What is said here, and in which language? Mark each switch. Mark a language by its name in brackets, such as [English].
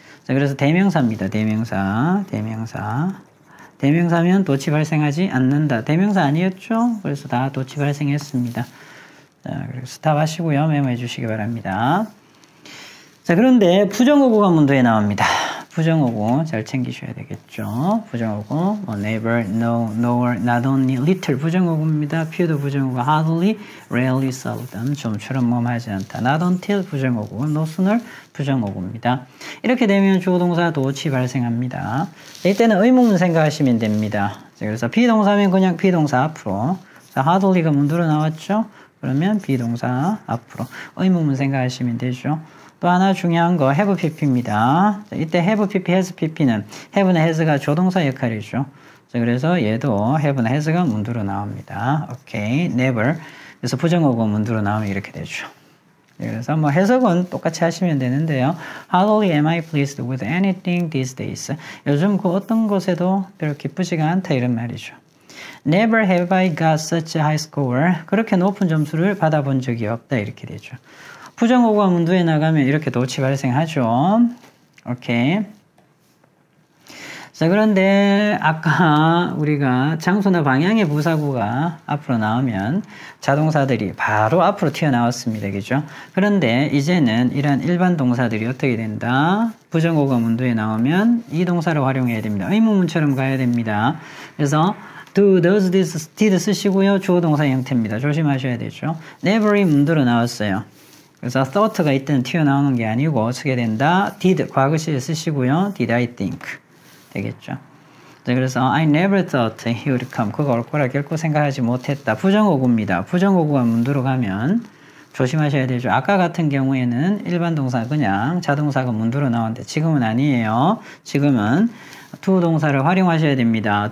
[Korean] 자, 그래서 대명사입니다. 대명사면 도치 발생하지 않는다. 대명사 아니었죠? 그래서 다 도치 발생했습니다. 자, 그래서 답 하시고요. 메모해 주시기 바랍니다. 자, 그런데 부정어구가 문도에 나옵니다. 부정어구 잘 챙기셔야 되겠죠. 부정어구, 뭐 never, no, nor, not only, little 부정어구입니다. few도 부정어구, hardly, rarely, seldom, 좀처럼 뭐하지 않다. not until 부정어구, no sooner 부정어구입니다. 이렇게 되면 주어동사 도치 발생합니다. 이때는 의문문 생각하시면 됩니다. 그래서 비동사면 그냥 비동사 앞으로. 자, hardly가 문도로 나왔죠. 그러면 비동사 앞으로 의문문 생각하시면 되죠. 또 하나 중요한 거 have pp입니다. 이때 have pp, has pp는 have나 has가 조동사 역할이죠. 그래서 얘도 have나 has가 문두로 나옵니다. 오케이, never. 그래서 부정어구 문두로 나오면 이렇게 되죠. 그래서 뭐 해석은 똑같이 하시면 되는데요. [English] Hardly am I pleased with anything these days. [Korean] 요즘 그 어떤 것에도 별로 기쁘지가 않다 이런 말이죠. [English] Never have I got such a high score. [Korean] 그렇게 높은 점수를 받아본 적이 없다 이렇게 되죠. 부정어구가 문두에 나가면 이렇게 도치 발생하죠. 오케이. 자, 그런데 아까 우리가 장소나 방향의 부사구가 앞으로 나오면 자동사들이 바로 앞으로 튀어나왔습니다. 그죠? 그런데 이제는 이런 일반 동사들이 어떻게 된다? 부정어구가 문두에 나오면 이 동사를 활용해야 됩니다. 의문문처럼 가야 됩니다. 그래서 do, does, this, did 쓰시고요. 주어 동사 형태입니다. 조심하셔야 되죠. never이 문두로 나왔어요. 그래서 thought가 이때는 튀어나오는 게 아니고 어떻게 된다? did, 과거시에 쓰시고요. [English] did I think [Korean] 되겠죠. 자, 그래서 [English] I never thought he would come. [Korean] 그거 올 거라 결코 생각하지 못했다. 부정어구입니다. 부정어구가 문두로 가면 조심하셔야 되죠. 아까 같은 경우에는 일반 동사 그냥 자동사가 문두로 나오는데 지금은 아니에요. 지금은 to 동사를 활용하셔야 됩니다.